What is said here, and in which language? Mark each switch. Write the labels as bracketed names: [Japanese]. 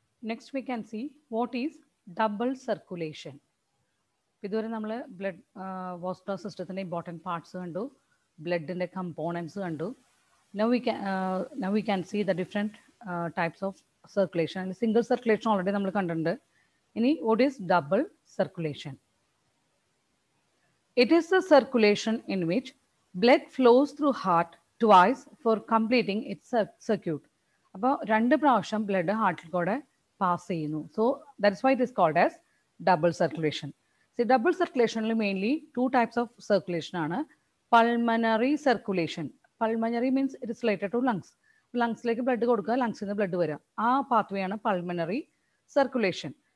[English] next we can see what is double circulation. [Malayalam] ഇതുവരെ നമ്മൾ blood vascular സിസ്റ്റത്തിൻ്റെ important parts കണ്ടു, ബ്ലഡിൻ്റെ കമ്പോണൻസ് കണ്ടു. [English] Now we can see the different types of circulation. And single circulation already [Malayalam] നമ്മൾ കണ്ടിട്ടുണ്ട്. ഇനി [English] what is double circulation? It is the circulation in which blood flows through heart twice for completing its circuit. [Malayalam] അപ്പോൾ 2 പ്രാവശ്യം blood ഹാർട്ടിൽ കൂടെ pass ചെയ്യുന്നു. [English] So that's why it is called as double circulation. Double സർക്കുലേഷനിൽ mainly 2 types of circulation ആണ്. Pulmonary circulation. Pulmonary means it is related to lungs. [Malayalam] ലങ്സിലേക്ക് blood കൊടുക്കുക, ലങ്സിൽ നിന്ന് blood വരിക, ആ pathway ആണ് പൾമനറി സർക്കുലേഷൻ.